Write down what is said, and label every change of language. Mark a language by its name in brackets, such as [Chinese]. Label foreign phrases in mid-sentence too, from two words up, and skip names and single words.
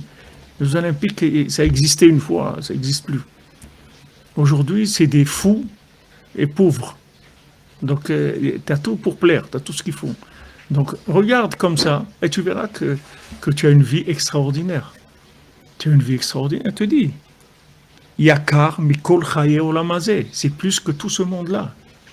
[French] Les Olympiques, ça existait une fois, ça n'existe plus. Aujourd'hui, c'est des fous et pauvres. Donc, tu as tout pour plaire, tu as tout ce qu'il faut. Donc, regarde comme ça, et tu verras que tu as une vie extraordinaire. Tu as une vie extraordinaire, je te dis. [Hebrew] יקר מכל חיי העולם הזה, [French] c'est plus que tout ce monde-là.